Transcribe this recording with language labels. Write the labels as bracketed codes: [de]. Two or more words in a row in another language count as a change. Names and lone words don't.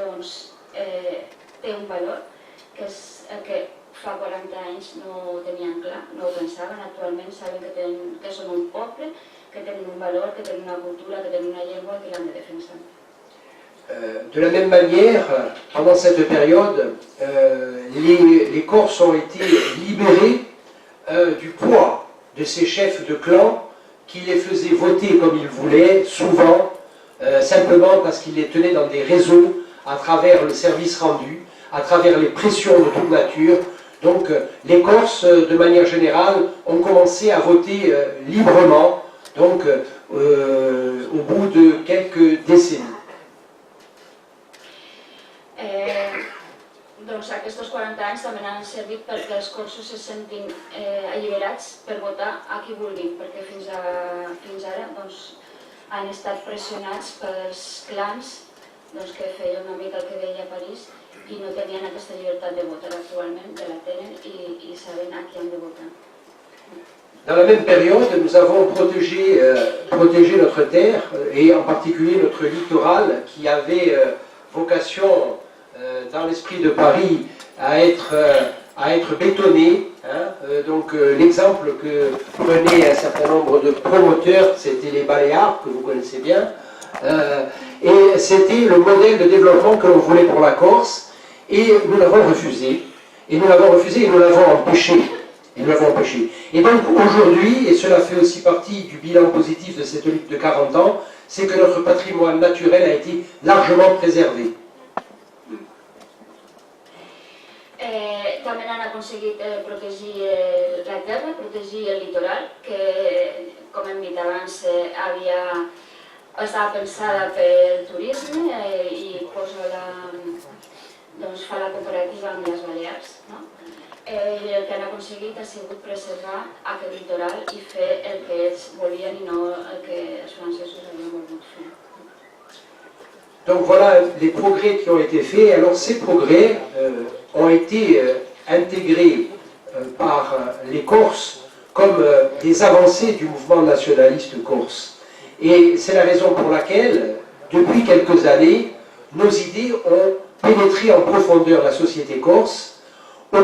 [ca] té un valor, que és el que fa 40 anys no ho tenien clar, no ho pensaven, actualment saben que són un poble, que tenen un valor, que tenen una cultura, que tenen una llengua i que l'han de defensar. [fr] De la même manière, pendant cette période, les Corses ont été libérés du poids de ces chefs de clan qui les faisaient voter comme ils voulaient, souvent, simplement parce qu'ils les tenaient dans des réseaux à travers le service rendu, à travers les pressions de toute nature. Donc les Corses, de manière générale, ont commencé à voter librement, donc au bout de quelques décennies. [ca] Doncs aquests 40 anys també han servit perquè els corsos se sentin alliberats per votar a qui vulguin, perquè fins ara han estat pressionats pels clans que feien una mica el que deia París i no tenien aquesta llibertat de votar. Actualment la tenen i saben a qui han de votar. [fr] Dans la même période, nous avons protégé notre terre et en particulier notre littoral qui avait vocation dans l'esprit de Paris à être bétonné. Donc l'exemple que prenaient un certain nombre de promoteurs, c'était les Baléares, que vous connaissez bien, et c'était le modèle de développement que l'on voulait pour la Corse. Et nous l'avons refusé. Et nous l'avons refusé et nous l'avons empêché. Et donc aujourd'hui, et cela fait aussi partie du bilan positif de cette lutte de 40 ans, c'est que notre patrimoine naturel a été largement préservé. [ca] També han aconseguit protegir la terra, protegir el litoral, que, com hem dit abans, estava pensada pel turisme i fa la comparativa amb les Balears. No? El que han aconseguit ha sigut preservar aquest litoral i fer el que ells volien i no el que els francesos havien volgut fer. [fr] Donc voilà les progrès qui ont été faits. Alors ces progrès ont été intégrés par les Corses comme des avancées du mouvement nationaliste corse. Et c'est la raison pour laquelle, depuis quelques années, nos idées ont pénétré en profondeur la société corse, au